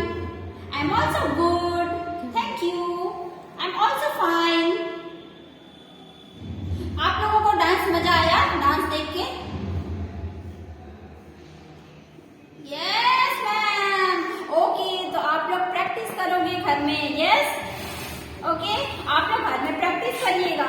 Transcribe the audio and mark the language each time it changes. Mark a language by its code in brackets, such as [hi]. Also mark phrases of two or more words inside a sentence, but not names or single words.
[en] I am also good. Thank you. I am also fine. [hi] आप लोगों को डांस मजा आया डांस देख के? [en] Yes ma'am. [hi] ओके, तो आप लोग प्रैक्टिस करोगे घर में? [en] Yes okay, [hi] आप लोग घर में प्रैक्टिस करिएगा।